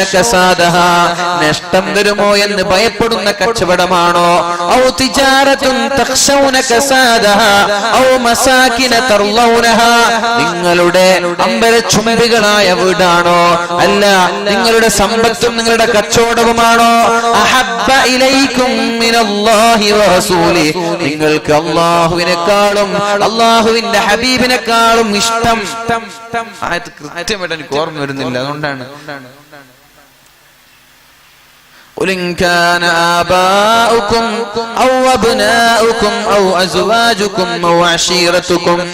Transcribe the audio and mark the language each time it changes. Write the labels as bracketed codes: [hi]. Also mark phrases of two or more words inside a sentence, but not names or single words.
[ml] കസാദഹാ, നഷ്ടം വരുമോ എന്ന് ഭയപ്പെടുന്ന കച്ചവടമാണോ, [ar] أو تجارة تخشون كسادها أو مساكن ترضونها, [ml] നിങ്ങളുടെ അമ്പരച്ചുംബികളായ വീടാണോ, അല്ല നിങ്ങളുടെ സമ്പത്തും നിങ്ങളുടെ കച്ചവടവുമാണോ, [ar] أحب إليكم من الله ورسوله, [ml] നിങ്ങൾക്ക് അല്ലാഹുവിനെക്കാളും അല്ലാഹുവിന്റെ ഹബീബിനെക്കാളും ഇഷ്ടം. ആയത്ത് കൃത്യമായിട്ട് എനിക്ക് ഓർമ്മ വരുന്നില്ല, അതുകൊണ്ടാണ്. [ar] قل إن كان آباؤكم أو أبناؤكم أو أزواجكم أو عشيرتكم